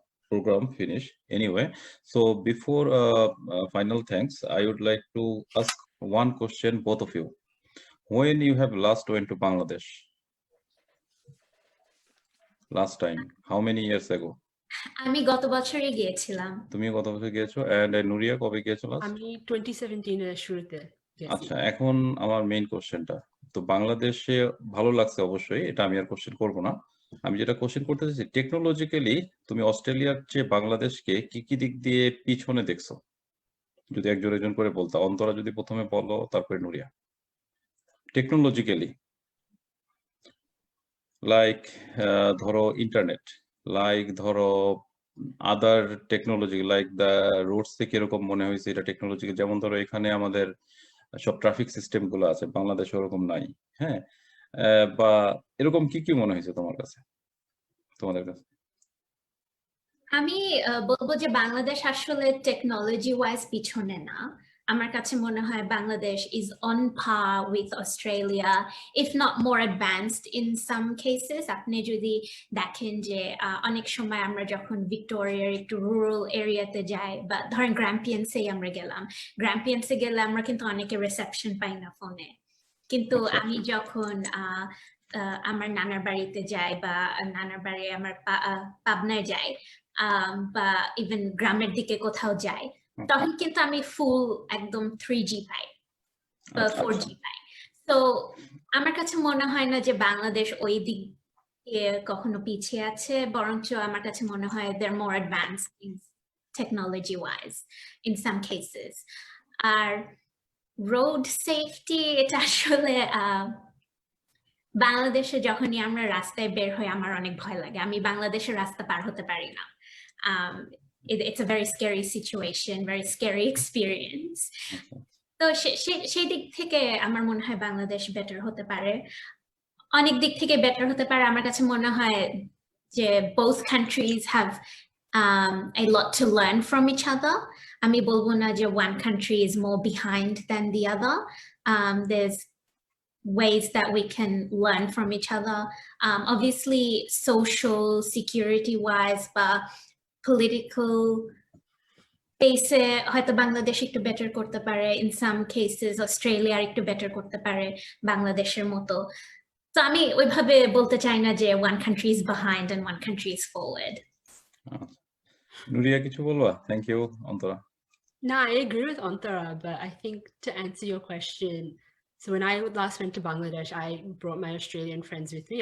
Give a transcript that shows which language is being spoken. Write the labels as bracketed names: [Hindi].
[English] program finish anyway. So before final thanks, I would like to ask one question, both of you. When you have last went to Bangladesh? Last time, how many years ago? [Bangla] আমি গত বছরই গিয়েছিলাম। তুমি কত বছর গিয়েছো? And Nuria কবে গিয়েছো last? আমি 2017 এর শুরুতে গেছি। আচ্ছা, এখন আমার মেইন কোশ্চেনটা, তো বাংলাদেশে ভালো লাগছে অবশ্যই, এটা আমি আর কোশ্চেন করব না। আমি যেটা কোশ্চেন করতে চাইছি, টেকনোলজিক্যালি তুমি অস্ট্রেলিয়ার চেয়ে বাংলাদেশকে কি কি দিক দিয়ে পিছনে দেখছো? যদি একজন করে বলতা, অন্তরা যদি প্রথমে বলো, তারপরে নুরিয়া। টেকনোলজিক্যালি, লাইক ধরো ইন্টারনেট, লাইক ধরো আদার টেকনোলজি, লাইক দ্য রোডস থেকে এরকম মনে হয়েছে এটা টেকনোলজি, যেমন ধরো এখানে আমাদের সব ট্রাফিক সিস্টেম গুলো আছে, বাংলাদেশে ওরকম নাই, হ্যাঁ, বা এরকম কি কি মনে হয়েছে তোমার কাছে, তোমাদের কাছে? আমি বলবো যে বাংলাদেশ আসলে টেকনোলজি ওয়াইজ পিছনে না। আমার কাছে মনে হয় [English] Bangladesh is on par with Australia, if not more advanced in some cases. [Bangla] আপনি যদি দেখেন যে অনেক সময় আমরা যখন ভিক্টোরিয়ার একটু রুরাল এরিয়াতে যাই, বা ধরেন গ্র্যাম্পিয়ান্সেই আমরা গেলাম, গ্র্যাম্পিয়ান্সে গেলে আমরা কিন্তু অনেকে রিসেপশন পাই না ফোনে, কিন্তু আমি যখন আমার নানার বাড়িতে যাই, বা নানার বাড়ি আমার পাবনায় যাই, বা ইভেন গ্রামের দিকে কোথাও যাই, তখন কিন্তু আমি ফুল একদম 3G পাই বা 4G পাই। তো আমার কাছে মনে হয় না যে বাংলাদেশ ওই দিক দিয়ে কখনো পিছিয়ে আছে, বরঞ্চ আমার কাছে মনে হয় [English] they're more advanced in technology wise in some cases. [Bangla] আর road safety, এটা আসলে বাংলাদেশে যখনই আমরা রাস্তায় বের হই আমার অনেক ভয় লাগে, আমি বাংলাদেশের রাস্তা পার হতে পারি না। [English] It's a very scary situation, very scary experience. [Bangla] তো সেই দিক থেকে আমার মনে হয় বাংলাদেশ বেটার হতে পারে, অনেক দিক থেকে বেটার হতে পারে। আমার কাছে মনে হয় যে [English] both countries have a lot to learn from each other. [Bangla] আমি বলবো না যে [English] one country is more behind than the other. There's ways that we can learn from each other. Obviously, social security wise, but political base [Bangla] হয়তো বাংলাদেশ একটু better করতে পারে, [English] in some cases [Bangla] Australia একটু better করতে পারে বাংলাদেশের মতো। তো আমি ওইভাবে বলতে চাই না যে [English] one country is behind and one country is forward. [Bangla] Nuria কিছু বলবা? [English] Thank you, Antara. No, I agree with Antara, but I think to answer your question, so when I last went to Bangladesh, I brought my Australian friends with me.